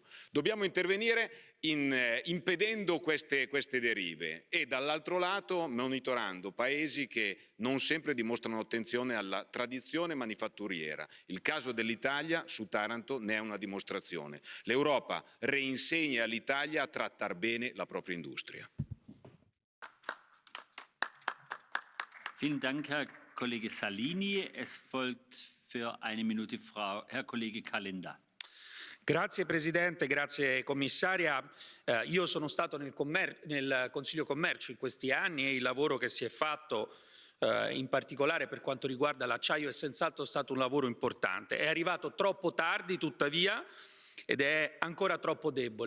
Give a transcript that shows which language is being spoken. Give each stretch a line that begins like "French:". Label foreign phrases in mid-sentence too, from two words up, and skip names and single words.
Italian: Dobbiamo intervenire impedendo queste derive e dall'altro lato monitorando paesi che non sempre dimostrano attenzione alla tradizione manifatturiera. Il caso dell'Italia su Taranto ne è una dimostrazione. L'Europa reinsegna all'Italia a trattar bene la propria industria.
German: Vielen Dank, Herr Kollege Salini. Es folgt für eine Minute Herr Kollege Calenda.
Italian: Grazie Presidente, grazie Commissaria. Io sono stato nel Consiglio Commercio in questi anni e il lavoro che si è fatto in particolare per quanto riguarda l'acciaio è senz'altro stato un lavoro importante. È arrivato troppo tardi tuttavia ed è ancora troppo debole.